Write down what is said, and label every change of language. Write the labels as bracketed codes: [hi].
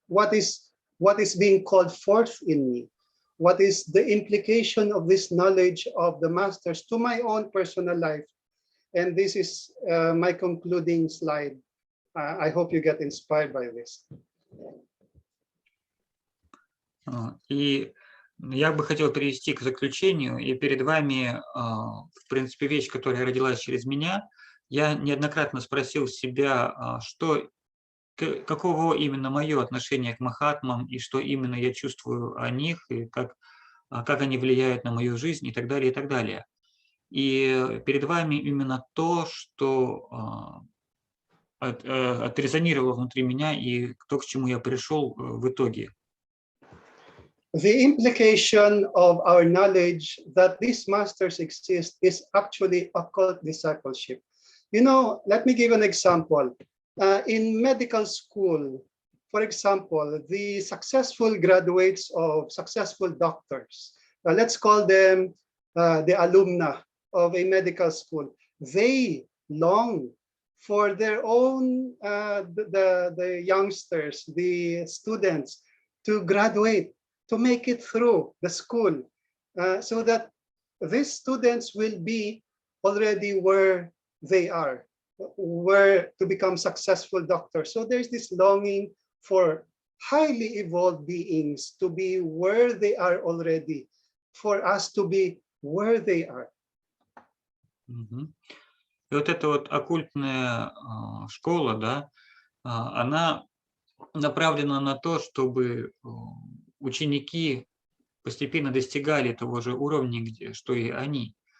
[en] What is being called forth in me? What is the implication of this knowledge of the masters to my own personal life? And this is my concluding slide. I hope you get inspired by this. [ru] И я бы хотел перейти к заключению, и перед вами, в принципе, вещь, которая родилась через меня. Я неоднократно спросил себя, каково именно мое отношение к махатмам, и что именно я чувствую о них, и как они влияют на мою жизнь, и так далее, и так далее. И перед вами именно то, что отрезонировало внутри меня, и то, к чему я пришел в итоге. [en] The implication of our knowledge that these masters exist is actually occult discipleship. Let me give an example. In medical school, for example, the successful graduates of successful doctors, let's call them the alumna of a medical school, they long for their own, the youngsters, the students, to graduate, to make it through the school, so that these students will be already where they are, where to become successful doctors. So there's this longing for highly evolved beings to be where they are already, for us to be where they are. [ru] И вот эта вот оккультная школа, да, она направлена на то, чтобы ученики постепенно достигали того же уровня, что и они.